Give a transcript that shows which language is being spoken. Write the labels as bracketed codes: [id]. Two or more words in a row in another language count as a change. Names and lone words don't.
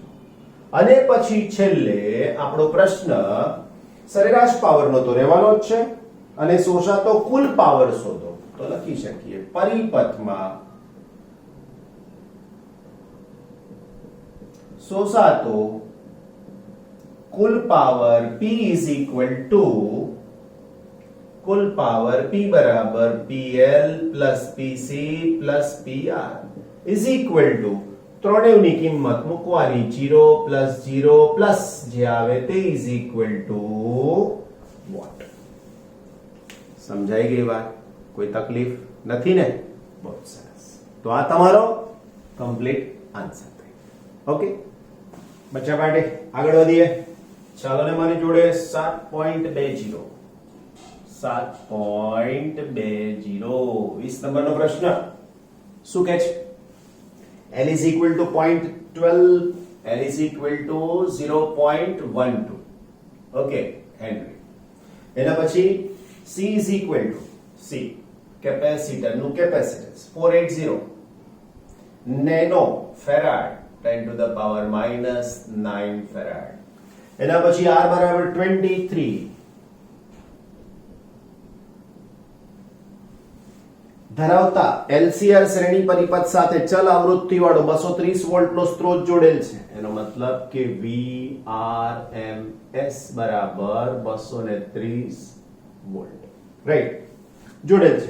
[gu] અને પછી છેલ્લે આપણો પ્રશ્ન સરેરાશ પાવરનો તો રહેવાનો જ છે, અને શોષાતો કુલ પાવર શોધો. તો લખી શકીએ પરિપથમાં શોષાતો કુલ પાવર [en] P is equal to, [gu] કુલ પાવર P બરાબર [en] PL plus PC plus PR is equal to, [gu] ત્રણેયની કિંમત મૂકવાની, [en] 0 plus 0 plus [gu] જે આવે તે [en] is equal to what? [gu] સમજાઈ ગઈ વાત? કોઈ તકલીફ નથી ને? બહુ સરસ. તો આ તમારો [en] complete answer [gu] થઈ. ઓકે બચ્ચા પાર્ટી, આગળ વધીએ. ચાલો ને મારી જોડે 7.20 20 નંબરનો પ્રશ્ન શું કહે છે? [en] L is equal to 0.12, L is equal to 0.12. [gu] ઓકે, હેનરી. એના પછી [en] C is equal to C [gu] કેપેસિટર નું કેપેસિટન્સ 480 [en] nano farad 10 to the power minus 9 farad. [gu] એના પછી R બરાબર 23 ધરાવતા LCR શ્રેણી પરિપથ સાથે ચલ આવૃત્તિ વાળો 230 વોલ્ટ નો સ્ત્રોત જોડેલ છે. એનો મતલબ કે VRMS બરાબર 230 [en] volt, right, [gu] જોડેલ છે.